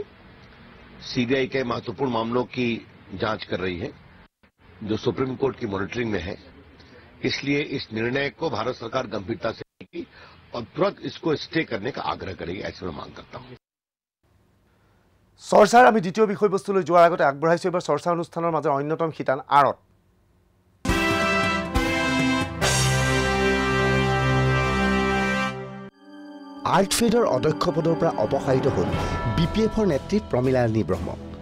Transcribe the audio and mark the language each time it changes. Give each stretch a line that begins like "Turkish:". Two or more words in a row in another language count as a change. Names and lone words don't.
Hindi: CBI के महत्वपूर्ण मामलों की जांच कर रही है जो सुप्रीम कोर्ट की मॉनिटरिंग में है, इसलिए इस निर्णय को भारत सरकार गंभीरता से लेगी और तुरंत इसको स्टे करने का आग्रह करेगी, ऐसे मैं मांग करता हूं।
Assamese: চৰ্চাৰ আমি দ্বিতীয় বিষয়বস্তুলৈ যোৱাৰ আগতে আগবঢ়াইছো এবাৰ চৰ্চা অনুষ্ঠানৰ মাজৰ অন্যতম শিতান আৰত আৰ্টফেডৰ অধ্যক্ষ পদৰ পৰা অপসাৰিত হ'ল বিপিএফৰ নেত্ৰী প্ৰমীলাৰাণী ব্ৰহ্ম